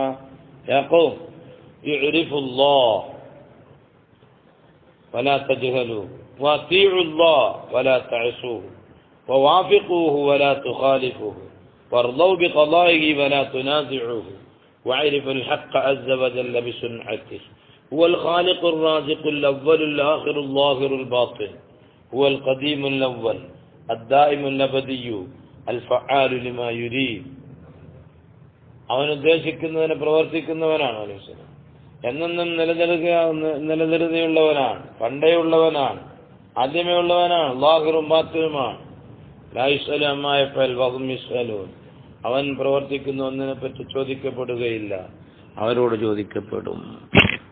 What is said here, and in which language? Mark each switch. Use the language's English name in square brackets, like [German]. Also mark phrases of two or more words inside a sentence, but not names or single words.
[Arabic] يا قوم اعرفوا الله ولا تجهلوا واطيعوا الله ولا تعصوه ووافقوه ولا تخالفوه وارضوا بقضائه ولا تنازعوه واعرفوا الحق عز وجل بصنعته. هو الخالق الرازق الأول الآخر الظاهر الباطن، هو القديم الأول الدائم الأبدي الفعال لما يريد. [Malayalam] അവൻ ഉദ്ദേശിക്കുന്നതിനെ പ്രവർത്തിക്കുന്നവനാണ് മനുഷ്യൻ. എന്നെന്നും നിലനിർത്തിയുള്ളവനാണ്, പണ്ടേ ഉള്ളവനാണ്, ആദ്യമേ ഉള്ളവനാണ്, ലാഹിറും ബാത്തിനുമാണ്. [Arabic] لا يسأل عما يفعل وهم يسألون, [Malayalam] അവൻ പ്രവർത്തിക്കുന്ന ഒന്നിനെ പറ്റി ചോദിക്കപ്പെടുകയില്ല, അവരോട് ചോദിക്കപ്പെടും.